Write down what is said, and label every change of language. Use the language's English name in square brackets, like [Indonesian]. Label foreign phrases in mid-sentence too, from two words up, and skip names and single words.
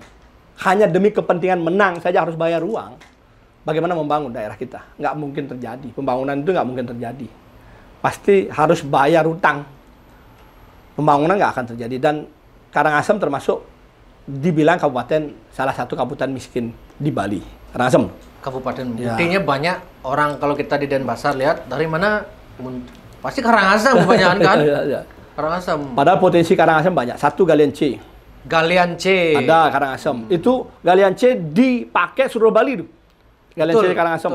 [Indonesian] Hanya demi kepentingan menang saja harus bayar uang. Bagaimana membangun daerah kita? Nggak mungkin terjadi. Pembangunan itu nggak mungkin terjadi. Pasti harus bayar utang. Pembangunan nggak akan terjadi. Dan Karangasem termasuk dibilang salah satu kabupaten miskin di Bali. Karangasem. Kabupaten. Buktinya banyak orang kalau kita di Denpasar lihat dari mana pasti Karangasem kebanyakan kan? Ya. Karangasem. Padahal potensi Karangasem banyak. Satu galian C. Galian C. Ada Karangasem. Itu galian C dipakai seluruh Bali tuh. Galian C di Karangasem.